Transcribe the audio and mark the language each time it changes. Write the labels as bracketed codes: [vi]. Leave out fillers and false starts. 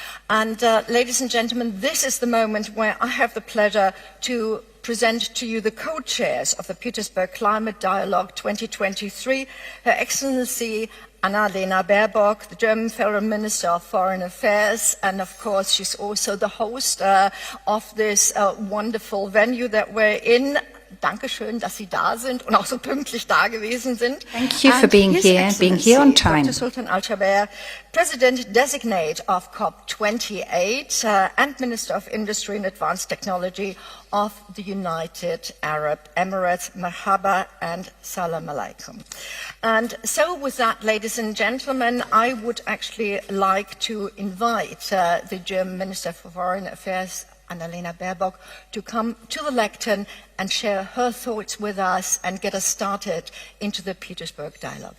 [en] And ladies and gentlemen, this is the moment where I have the pleasure to present to you the co-chairs of the Petersburg Climate Dialogue 2023, Her Excellency Annalena Baerbock, the German Federal Minister of Foreign Affairs, and of course she's also the host of this wonderful venue that we're in. [de] Dankeschön, dass Sie da sind und auch so pünktlich da gewesen sind. [en] Thank you for being here on time. Dr. Sultan Al-Jaber, President-designate of COP28 and Minister of Industry and Advanced Technology of the United Arab Emirates. Marhaba and salam alaikum. And so with that, ladies and gentlemen, I would actually like to invite the German Minister for Foreign Affairs, Annalena Baerbock, to come to the lectern and share her thoughts with us and get us started into the Petersburg Dialogue.